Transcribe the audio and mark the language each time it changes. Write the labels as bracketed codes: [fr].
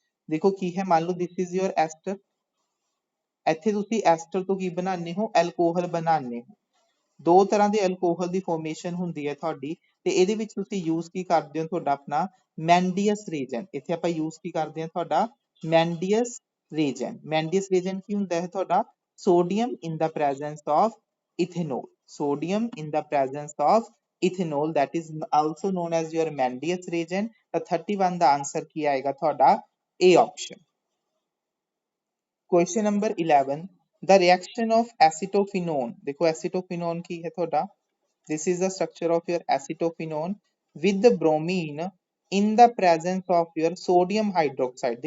[pa] ਦੇਖੋ ਕੀ ਹੈ, ਮੰਨ ਲਓ [en] this is your ester, [pa] ਇੱਥੇ ਤੁਸੀਂ ਐਸਟਰ ਤੋਂ ਕੀ ਬਣਾਉਂਦੇ ਹੋ, ਐਲਕੋਹਲ ਬਣਾਉਂਦੇ ਹੋ। ਦੋ ਤਰ੍ਹਾਂ ਦੇ ਅਲਕੋਹਲ ਦੀ ਫਾਰਮੇਸ਼ਨ ਹੁੰਦੀ ਹੈ ਤੁਹਾਡੀ, ਤੇ ਇਹਦੇ ਵਿੱਚ ਤੁਸੀਂ ਯੂਜ਼ ਕੀ ਕਰਦੇ ਹੋ, ਤੁਹਾਡਾ ਆਪਣਾ ਮੈਂਡੀਅਸ ਰੀਜਨ। ਇੱਥੇ ਆਪਾਂ ਯੂਜ਼ ਕੀ ਕਰਦੇ ਹਾਂ, ਤੁਹਾਡਾ ਮੈਂਡੀਅਸ ਰੀਜਨ। ਮੈਂਡੀਅਸ ਰੀਜਨ ਕੀ ਹੁੰਦਾ ਹੈ ਤੁਹਾਡਾ, [en] sodium in the presence of ethanol, sodium in the presence of ethanol, that is also known as your Mendius reagent। [pa] ਤਾਂ 31 ਦਾ ਆਂਸਰ ਕੀ ਆਏਗਾ ਤੁਹਾਡਾ A option। [en] Question number 11 the reaction of acetophenone, देखो acetophenone [pa] ਕੀ ਹੈ ਤੁਹਾਡਾ, [en] this is the structure of your acetophenone with the bromine in the presence of your sodium hydroxide।